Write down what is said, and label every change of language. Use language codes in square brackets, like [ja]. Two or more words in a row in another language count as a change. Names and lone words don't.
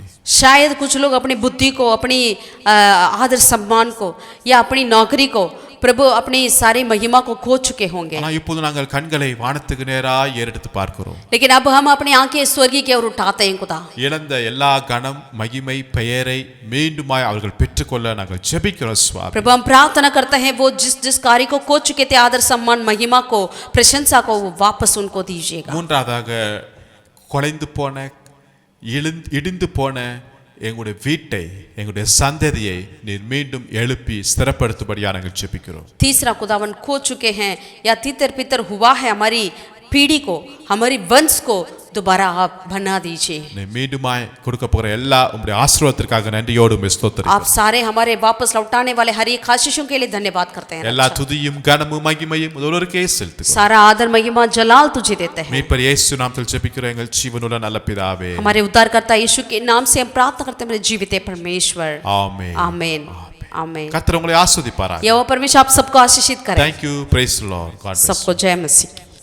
[hi] शायद कुछ लोग अपनी बुद्धि को, अपनी आदर सम्मान को या अपनी नौकरी को, प्रभु अपनी सारी महिमा को खो चुके होंगे। [ta] ஆனால் இப்போது நாங்கள் கண்களை வானத்துக்கு நேராக ஏறெடுத்து பார்க்கிறோம். [hi] लेकिन अब हम अपनी आंखें स्वर्गीय की ओर उठाते हैं खुदा। [ta] இழந்த எல்லா கனம், மகிமை, பெயரை மீண்டுமாய் அவர்கள் பெற்றுக்கொள்ள நாங்கள் ஜெபிக்கிறோம் சுவாமி. [hi] प्रभु हम प्रार्थना करते हैं वो जिस कार्य को खो चुके थे, आदर सम्मान, महिमा को, प्रशंसा को, वो वापस उनको दीजिएगा। [ta] மூன்றாவதாக குலைந்து போன, இடிந்து போன எங்களுடைய வீட்டை, எங்களுடைய சந்ததியை நீர் மீண்டும் எழுப்பி ஸ்திரப்படுத்தும்படியாக நாங்கள் ஜெபிக்கிறோம். [hi] तीसरा खुदावन खो चुके हैं या तितर पितर हुआ है हमारी पीढ़ी को, हमारी वंश को दोबारा आप बना दीजिए। [ta] நீ மீண்டுமாய் கொடுக்க போகிற எல்லா உம்முடைய ஆசீர்வாதத்திற்காக நன்றியோடு உம்மை ஸ்தோத்திரிக்கிறோம். [hi] आप सारे हमारे वापस लौटाने वाले हर एक आशीषों के लिए धन्यवाद करते हैं। [ta] எல்லா துதியும் கனமும் மகிமையும் ஒருவருக்கே செலுத்துகிறோம். [hi] सारा आदर महिमा जलाल तुझे देते हैं। [ta] மீட்பர் இயேசு நாமத்தில் ஜெபிக்கிறோம் எங்கள் ஜீவனுள்ள நல்ல பிதாவே. [hi] हमारे उद्धारकर्ता यीशु के नाम से हम प्रार्थना करते हैं, मेरे जीवित परमेश्वर। [ta] ஆமென். [hi] आमीन, आमीन। [ta] கர்த்தர் உங்களை ஆசீர்வதிப்பாராக. [hi] यहोवा परमेश्वर आप सबको आशीषित करें। [en] Thank you, praise the Lord. God bless you. [hi] सबको जय मसीह।